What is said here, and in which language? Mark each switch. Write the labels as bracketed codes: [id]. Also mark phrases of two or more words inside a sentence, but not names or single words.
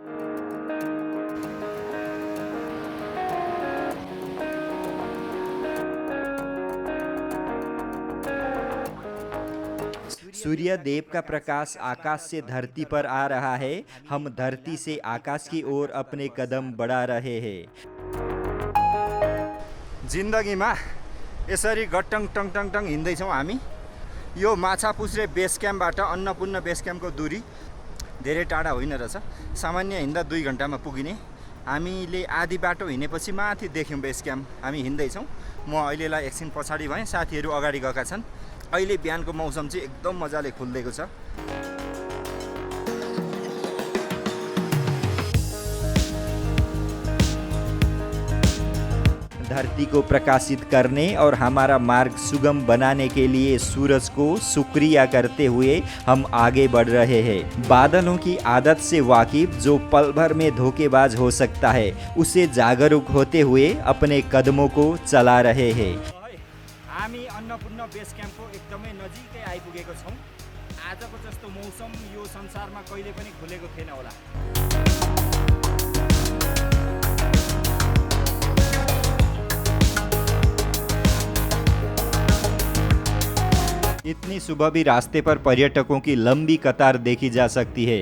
[hi] सूर्य देव का प्रकाश आकाश से धरती पर आ रहा है। हम धरती से आकाश की ओर अपने कदम बढ़ा रहे हैं। [ne] जिन्दगीमा यसरी गटङ टङ टङ टङ हिँड्दैछौँ हामी। यो माछापुछ्रे बेस क्याम्पबाट अन्नपूर्ण बेस क्याम्पको दूरी धेरै टाढा होइन रहेछ। सामान्य हिँड्दा 2 घन्टामा पुगिने। हामीले आधी बाटो हिँडेपछि माथि देख्यौँ बेस क्याम्प। हामी हिँड्दैछौँ। म अहिलेलाई एकछिन पछाडि भएँ, साथीहरू अगाडि गएका छन्। अहिले बिहानको मौसम चाहिँ एकदम मजाले खुल्देको छ। [hi] धरती को प्रकाशित करने और हमारा मार्ग सुगम बनाने के लिए सूरज को शुक्रिया करते हुए हम आगे बढ़ रहे हैं। बादलों की आदत से वाकिफ जो पल भर में धोखेबाज हो सकता है, उसे जागरूक होते हुए अपने कदमों को चला रहे हैं। [ne] हामी अन्नपूर्ण बेस क्याम्पको एकदमै नजिकै आइपुगेको छौँ। आजको जस्तो मौसम यो संसारमा कहिले पनि खुलेको थिएन होला। [hi] इतनी सुबह भी रास्ते पर पर्यटकों की लंबी कतार देखी जा सकती है।